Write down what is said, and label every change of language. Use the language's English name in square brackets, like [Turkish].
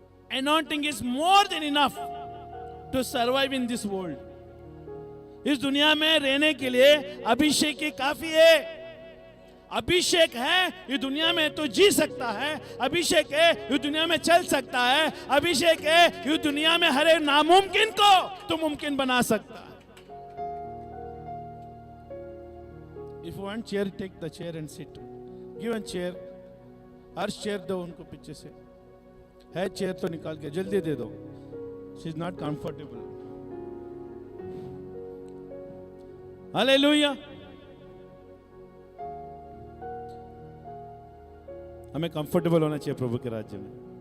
[English] Anointing is more than enough to survive in this world. [Hindi] इस दुनिया में रहने के लिए अभिषेक ही काफी है। अभिषेक है ये दुनिया में तो जी सकता है, अभिषेक है ये दुनिया में चल सकता है, अभिषेक है ये दुनिया में हर एक नामुमकिन को तो मुमकिन बना सकता है। [English] If you want chair, take the chair and sit. Give a chair. [Hindi] हर chair दो उनको पीछे से। है चेयर तो निकाल के जल्दी दे दो। [English] She is not comfortable. Hallelujah. [Hindi] हमें कंफर्टेबल होना चाहिए प्रभु के राज्य में।